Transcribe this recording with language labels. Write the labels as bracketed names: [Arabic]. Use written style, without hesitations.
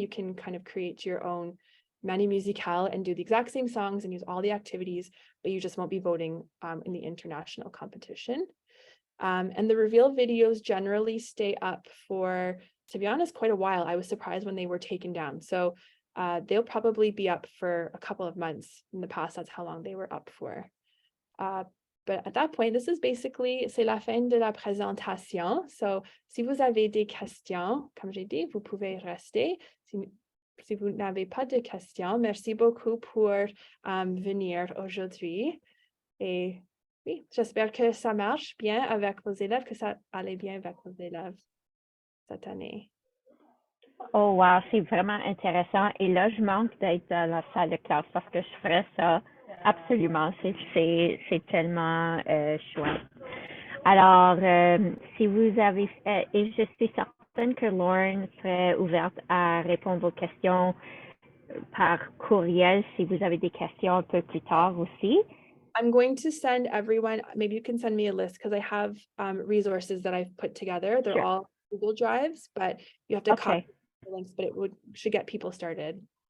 [English] You can kind of create your own Manie Musicale and do the exact same songs and use all the activities, but you just won't be voting in the international competition. And the reveal videos generally stay up for to be honest, quite a while. I was surprised when they were taken down. So they'll probably be up for a couple of months. In the past, that's how long they were up for. But at that point, this is basically, [French] c'est la fin de la présentation. So, si vous avez des questions, comme j'ai dit, vous pouvez rester. Si vous n'avez pas de questions, merci beaucoup pour venir aujourd'hui. Et oui, j'espère que ça marche bien avec vos élèves, que ça allait bien avec vos élèves cette année. Oh wow, c'est vraiment intéressant. Et là, je manque d'être dans la salle de classe parce que je ferais ça absolument. C'est tellement chouette. Alors, si vous avez, et je suis certaine que Lauren serait ouverte à répondre aux questions par courriel si vous avez des questions un peu plus tard aussi. [English] I'm going to send everyone, maybe you can send me a list because I have resources that I've put together. They're Sure. all Google Drives, but you have to Okay. copy the links, but should get people started.